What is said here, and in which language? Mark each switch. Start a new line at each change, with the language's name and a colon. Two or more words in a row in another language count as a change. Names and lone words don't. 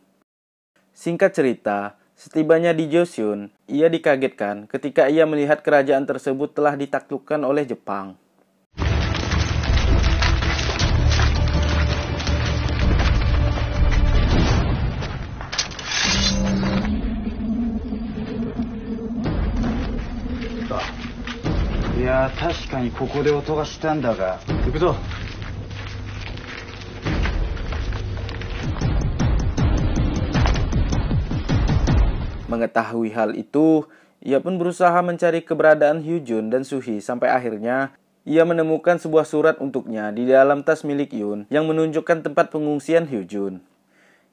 Indonesian: Singkat cerita, setibanya di Joseon, ia dikagetkan ketika ia melihat kerajaan tersebut telah ditaklukkan oleh Jepang. Ya,
Japanese: 確かにここで音がしたんだが。行くぞ。
Indonesian: Mengetahui hal itu, ia pun berusaha mencari keberadaan Hyujun dan Suhi sampai akhirnya ia menemukan sebuah surat untuknya di dalam tas milik Yoon yang menunjukkan tempat pengungsian Hyujun.